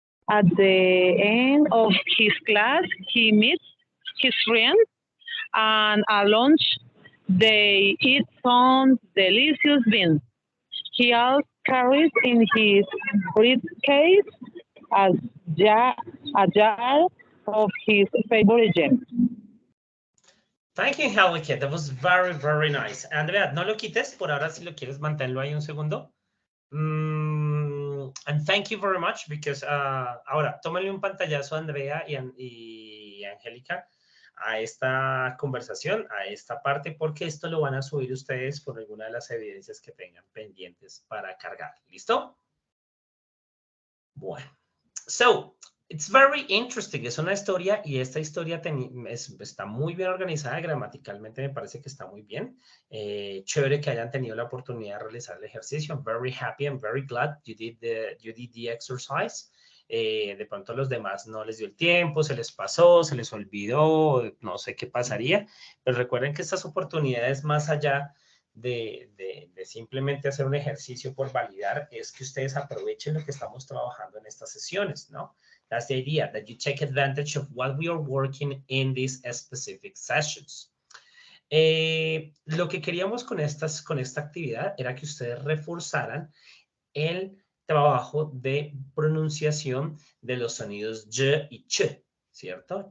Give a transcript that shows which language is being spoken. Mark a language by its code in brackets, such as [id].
[en] At the end of his class, he meets his friends, and at lunch, they eat some delicious beans. He also carries in his briefcase a jar of his favorite jam. Thank you, Angelica. That was very, very nice. [es] Andrea, no lo quites, por ahora si lo quieres manténlo ahí un segundo. [en] And thank you very much because [es] ahora tómenle un pantallazo a Andrea y Angélica a esta conversación, a esta parte, porque esto lo van a subir ustedes por alguna de las evidencias que tengan pendientes para cargar. ¿Listo? Bueno. [en] So, it's very interesting. [es] Es una historia y esta historia está muy bien organizada. Gramaticalmente me parece que está muy bien. Chévere que hayan tenido la oportunidad de realizar el ejercicio. [en] I'm very happy. I'm very glad you did the exercise. [es] De pronto a los demás no les dio el tiempo, se les pasó, se les olvidó, no sé qué pasaría. Pero recuerden que estas oportunidades más allá de simplemente hacer un ejercicio por validar, es que ustedes aprovechen lo que estamos trabajando en estas sesiones, ¿no? [en] That's the idea, that you take advantage of what we are working in these specific sessions. [es] Lo que queríamos con esta actividad era que ustedes reforzaran el trabajo de pronunciación de los sonidos y y ch, ¿cierto?